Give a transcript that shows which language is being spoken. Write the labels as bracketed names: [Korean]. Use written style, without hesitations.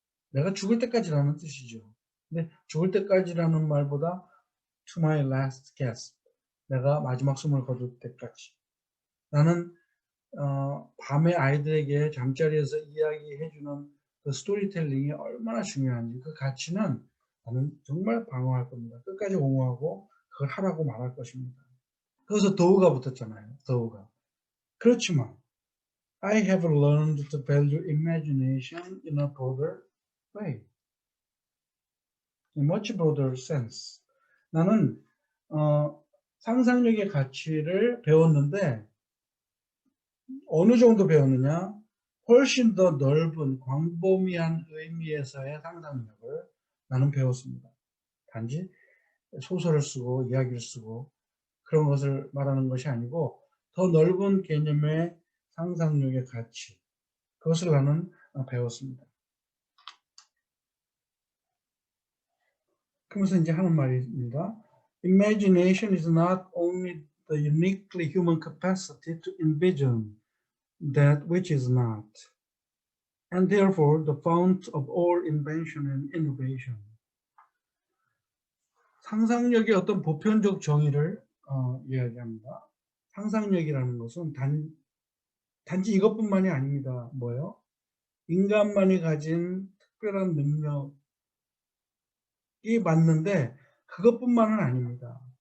[Korean] 내가 죽을 때까지라는 뜻이죠. 근데 죽을 때까지라는 말보다 [English] to my last gasp [Korean] 내가 마지막 숨을 거둘 때까지 나는 밤에 아이들에게 잠자리에서 이야기해주는 그 스토리텔링이 얼마나 중요한지 그 가치는 나는 정말 방어할 겁니다. 끝까지 옹호하고 그걸 하라고 말할 것입니다. 그래서 더우가 붙었잖아요. 더우가. 그렇지만 [English] I have learned to value imagination in a broader way. In much broader sense. [Korean] 나는 상상력의 가치를 배웠는데 어느 정도 배웠느냐? 훨씬 더 넓은 광범위한 의미에서의 상상력을 나는 배웠습니다. 단지 소설을 쓰고 이야기를 쓰고 그런 것을 말하는 것이 아니고 더 넓은 개념의 상상력의 가치 그것을 나는 배웠습니다. 그러면서 이제 하는 말입니다. [English] Imagination is not only the uniquely human capacity to envision that which is not, and therefore the fount of all invention and innovation. [Korean] 상상력의 어떤 보편적 정의를 이야기합니다. 상상력이라는 것은 단지 이것뿐만이 아닙니다. 뭐예요? 인간만이 가진 특별한 능력이 맞는데 그것뿐만은 아닙니다.